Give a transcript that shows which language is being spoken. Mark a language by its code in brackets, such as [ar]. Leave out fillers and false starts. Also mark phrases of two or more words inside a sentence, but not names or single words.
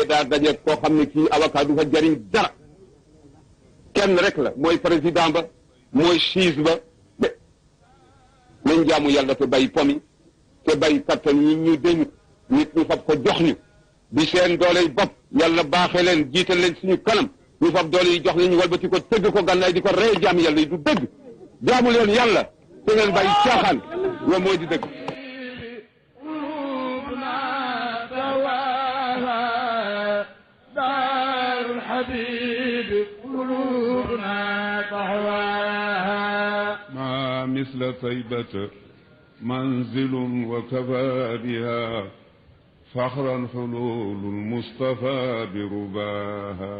[wo] daa daje koo xam ne kii avocat du fa jariñ dara kenn rek la mooy président ba mooy juge ba de nañ jaamu yàlla te bàyyi pomi te bàyyi kattan yi ñu dénk nit ñu fab ko jox ñu di seen doole yi bopp yàlla baaxee leen jiital leen suñu kanam ñu fab doole yi jox leen ñu walbati ko tëgg ko gànnaay di ko rey jaam yàlla yi du dëgg jaamu leen yàlla te ngeen bàyyi caaxaan loolu mooy di dëgg [ar] ما مثل طيبة منزل وكفى بها فخرا حلول المصطفى برباها